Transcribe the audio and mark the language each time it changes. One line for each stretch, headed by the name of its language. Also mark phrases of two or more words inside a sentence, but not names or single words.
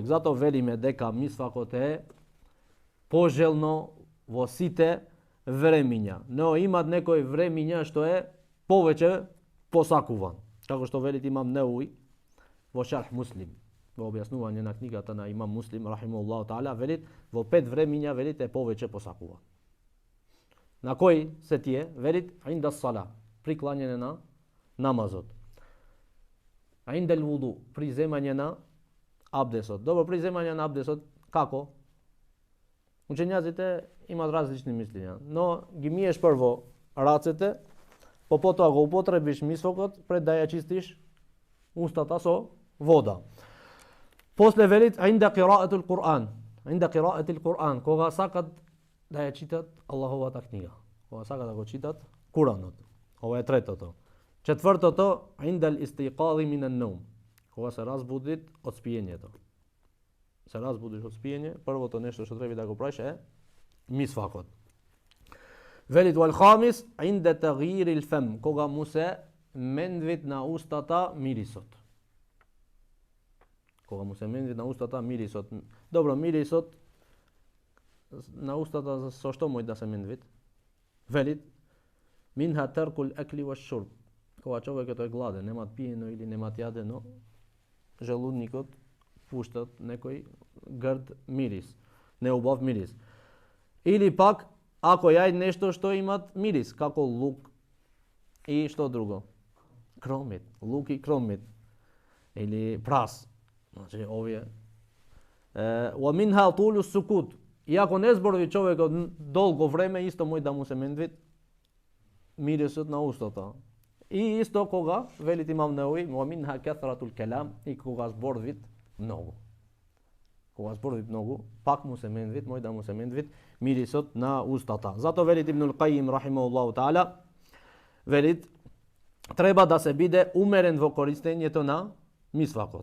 Macedonian: Зато велиме дека мисвакот е пожелно во сите времиња. Но имат некои времиња што е повеќе посакуван. Како што велит Имам Неуи во Шарх Муслим. во објаснување на книгата на Имам Муслим
Arabic: رحمه الله تعالى,
Macedonian: велит во 5 времиња велит е повеќе посакува. На кои се тие? Велит
Arabic: عند الصلاة,
Macedonian: при клањање на намазот.
Arabic: عند الوضوء,
Macedonian: при земање на абдесот. Добро, при земање на абдесот како? Учењаците имаат различни мислења, но ги миеш прво рацете, потоа го употребиш мисвакот пред да ја чистиш устата со вода. После велит
Arabic: عند قراءة القرآن عند قراءة القرآن,
Macedonian: кога сакат да ја читат Аллаховата книга, кога сакат да го читат Куранот. Ова е третото. Четвртото
Arabic: عند الاستيقاظ من النوم,
Macedonian: кога се разбудит од спиењето. Се разбудиш од спиење, првото нешто што треба да го правиш е мисвакот. Велит
Arabic: والخامس عند تغير الفم,
Macedonian: кога му се менвит на устата мирисот. Кога му се менвит на устата мирисот. Добро, мирисот на устата со што може да се менвит?
Arabic: Велит منها ترك الأكل والشرب.
Macedonian: Кога човекот е гладен, немат пиено или немат јадено, желудникот пуштат некој грд мирис, неубав мирис. Или пак ако јај нешто што имат мирис, како лук и што друго? Кромит, лук и кромит. Или прас. Значи, овие.
Arabic: ومنها طول السكوت.
Macedonian: И ако не зборови човекот долго време, исто може да му се менвит мирисот на устата. И исто кога, велит Имам Науи,
Arabic: ومنها كثرة الكلام,
Macedonian: и кога зборвит многу. Кога зборвит многу, пак му се менвит, може да му се менвит мирисот на устата. Зато велит Ибнул Кајим
Arabic: رحمه الله تعالى,
Macedonian: велит треба да се биде умерен во користењето на мисвакот.